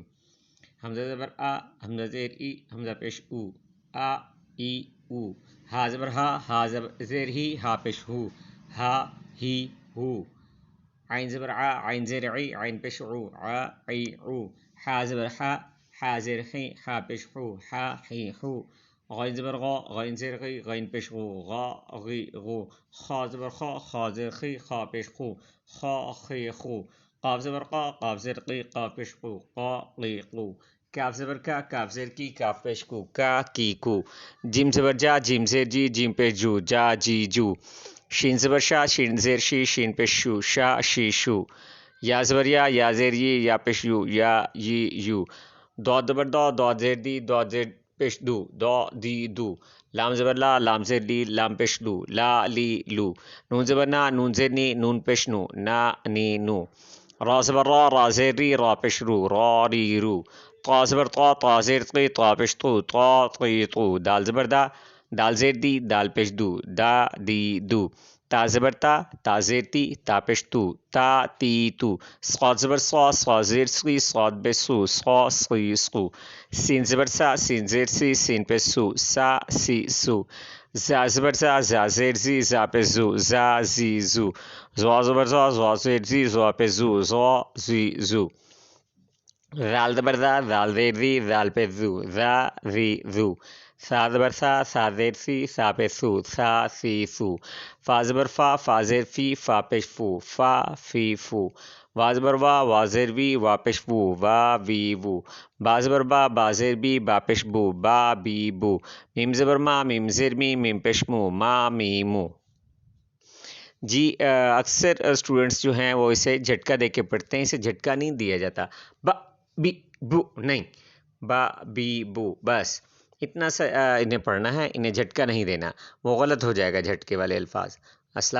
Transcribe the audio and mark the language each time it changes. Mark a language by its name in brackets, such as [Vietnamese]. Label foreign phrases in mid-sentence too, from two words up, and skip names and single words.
[Urdu] حمزہ زبر آ، حمزہ زیر ای، حمزہ پیش او، آ ای او، ہا زبر ہا، ہا زیر ہی، ہا پیش ہو، ہا ہی ہو، عین زبر ع، عین زیر عی، عین پیش عو، ع عی عو، حا زبر حا، حا زیر حی، حا پیش حو، حا حی حو، غین زبر غا، غین زیر غی، غین پیش غو، غا غی غو، خا زبر خا، خا زیر خی، خا پیش خو، خا خی خو، قاف زبر قا، قاف زیر قی، قاف پیش قو، قا قی قو، کاف زبر کا، کاف زیر کی، کاف پیش کو، کا کی کو، جیم زبر جا، جیم زیر جی، جیم پیش جو، جا جی جو، شین زبر شا، شین زیر شی، شین پیش شو، شا شی شو، یا زبر یا زیر یہ، یا پیش یو، یا یی یو، داد زبر دا، داد زیر دی، داد زیر پیش دو، دا دی دو، لام زبر لا، لام زیر لی، لام پیش لو، لا لی لو، نون زبر نا، نون زیر نی، نون پیش نو، نا نی نو، را زبر را، را زیر ری، را پیش رو، را ری رو، طا زبر طا، طا زیر طی، طا پیش طو، طا طی طو، دال زبر دا، دال زیر دی، دال پیش دو، دا دی دو، تا زبر تا، تا زیر تی، تا پیش تو، تا تی تو، صاد زبر صا، صا زیر سی، صاد پیش سو، صا سی سو، سین زبر سا، سین زیر سی، سین پیش سو، سا سی سو، زا زبر زا، زا زیر زی، زا پیش زو، زا زی زو، زوا زبر زا، زوا زیر زی، زوا پیش زو، زوا زی زو، ذال زبر ذا، ذال زیر ذی، ذال پیش زو، ذا ذی زو، سا زبر سا، سا زیر سی، سا پیش سو، سا سی سو، فا زبر فا، فا زیر فی، فا پیش فو، فا فی فو، وا زبر وا، وا زیر وی، وا پیش وو، وا وی وو، با زبر با، با زیر بی، با پیش بو، با بی بو، میم زبر ما، میم زیر می، میم پیش مو، ما می مو۔ جی اکثر اسٹوڈنٹس جو ہیں وہ اسے جھٹکا دے کے پڑھتے ہیں، اسے جھٹکا نہیں دیا جاتا، با بی بو نہیں، با بی بو، بس اتنا سا انہیں پڑھنا ہے، انہیں جھٹکا نہیں دینا، وہ غلط ہو جائے گا جھٹکے والے الفاظ۔